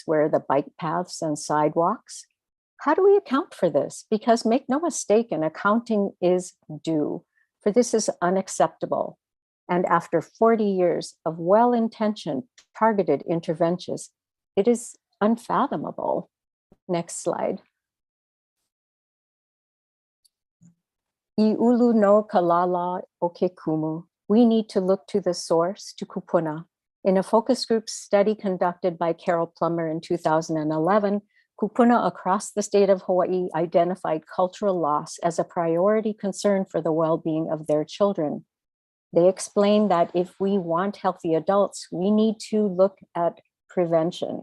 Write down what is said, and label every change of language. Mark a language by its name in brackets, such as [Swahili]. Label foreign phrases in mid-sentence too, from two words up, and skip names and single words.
[English] Where are the bike paths and sidewalks? How do we account for this? Because make no mistake, an accounting is due, for this is unacceptable. And after 40 years of well-intentioned, targeted interventions, it is unfathomable. Next slide. [Hawaiian] I ulu no Kalā o ke Kumu. [English] We need to look to the source, to Kūpuna. In a focus group study conducted by Carol Plummer in 2011, Kūpuna across the state of Hawaii identified cultural loss as a priority concern for the well-being of their children. They explained that if we want healthy adults, we need to look at prevention.